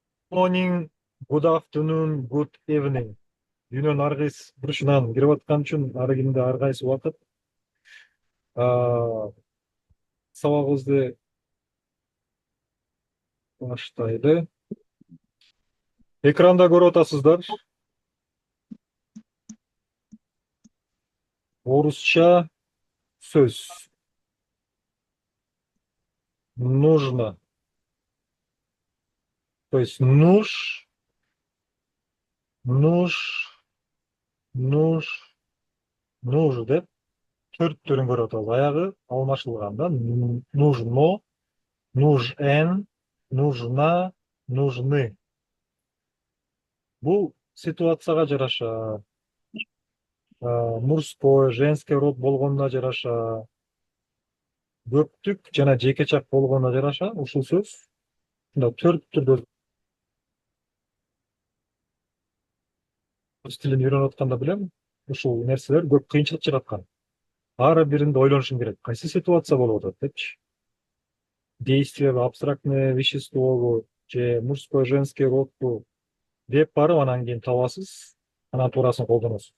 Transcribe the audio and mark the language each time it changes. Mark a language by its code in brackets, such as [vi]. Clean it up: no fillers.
[en] Morning, good afternoon, good evening. [ky] Дүйнөнүн ар кайсы бурчунан кирип аткан үчүн ары кимде ар кайсы убакыт сабагыбызды баштайлы. Экранда көрүп атасыздар. Орусча сөз. [ru] Нужно. [ky] То есть нуж, нуж, нуж деп төрт түрүн көрүп атабыз. Аягы алмашылган да. [ru] Нужно, нужен, нужна, нужны. [ky] Бул ситуацияга жараша, мужской, женский род болгонуна жараша, көптүк жана жеке чак болгонуна жараша ушул сөз мындай төрт түрдө өз тилин үйрөнүп атканда билем ушул нерселер көп кыйынчылык жараткан. Ар биринде ойлонушум керек. Кайсы ситуация болуп атат депчи. Действиеби, абстрактное веществобу же мужской, женский родбу деп барып анан кийин табасыз, анан туурасын колдоносуз.